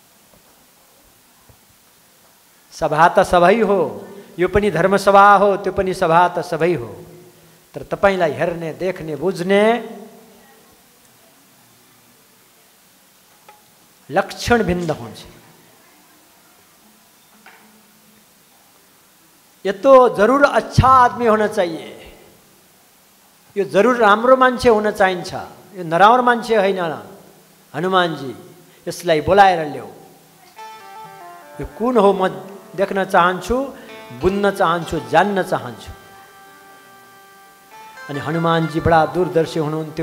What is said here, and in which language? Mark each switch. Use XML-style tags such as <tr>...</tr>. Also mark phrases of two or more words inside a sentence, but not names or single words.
<ne>सभा त सबै हो, यो पनि धर्म सभा हो, त्यो पनि सभा त सबै हो। तर तपाईलाई हेर्ने, देख्ने, बुझ्ने लक्षण भिन्न हुन्छ।</ne> <hi>ये तो जरूर अच्छा आदमी होना चाहिए,</hi> <ne>यो जरूर राम्रो मान्छे हुन चाहिन्छ, यो नराम्रो मान्छे होइन। हनुमानजी यसलाई बोलाएर ल्याऊ। यो कुन हो? म देख्न चाहन्छु, बुझ्न चाहन्छु, जान्न चाहन्छु। अनि हनुमानजी बडा दूरदर्शी हुनुहुन्थ्यो।</ne>